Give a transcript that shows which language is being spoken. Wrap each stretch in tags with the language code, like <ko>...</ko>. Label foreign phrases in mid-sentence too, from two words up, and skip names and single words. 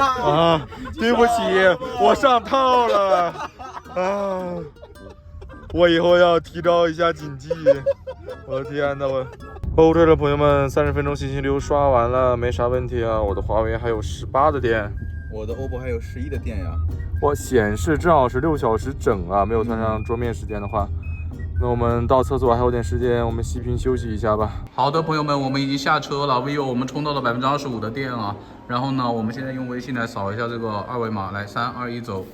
<zh>啊，對不起，我上套了。啊，我以後要提高一下警惕。我的天吶，哦，對了，朋友們，30分鐘信息流刷完了，沒啥問題啊。我的華為還有18的電，我的 OPPO 還有11的電呀。我顯示正好是6小時整啊，沒有算上桌面時間的話。那我們到廁所還有點時間，我們熄屏休息一下吧。好的，朋友們，我們已經下車了。vivo 我們充到了25%的電啊。然後呢，我們現在用微信來掃一下這個二維碼，來3、2、1走。</zh>